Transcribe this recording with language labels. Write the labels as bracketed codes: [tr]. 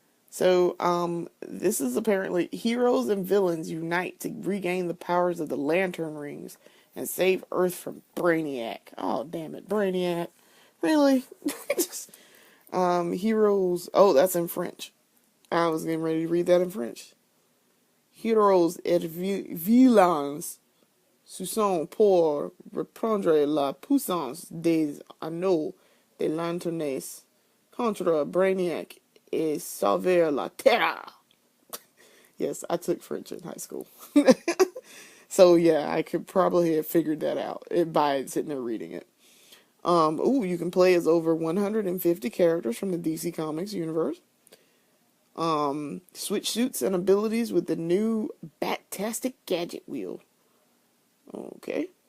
[en] So, this is apparently heroes and villains unite to regain the powers of the Lantern Rings and save Earth from Brainiac. Oh, damn it, Brainiac. Really? Heroes. Oh, that's in French. I was getting ready to read that in French. [fr] Heroes et vilains se sont pour reprendre la puissance des anneaux des lanternes contre Brainiac et sauver la terre. [en] Yes, I took French in high school. So yeah, I could probably have figured that out by sitting there reading it. You can play as over 150 characters from the DC Comics universe. Switch suits and abilities with the new Batastic Gadget Wheel. Okay.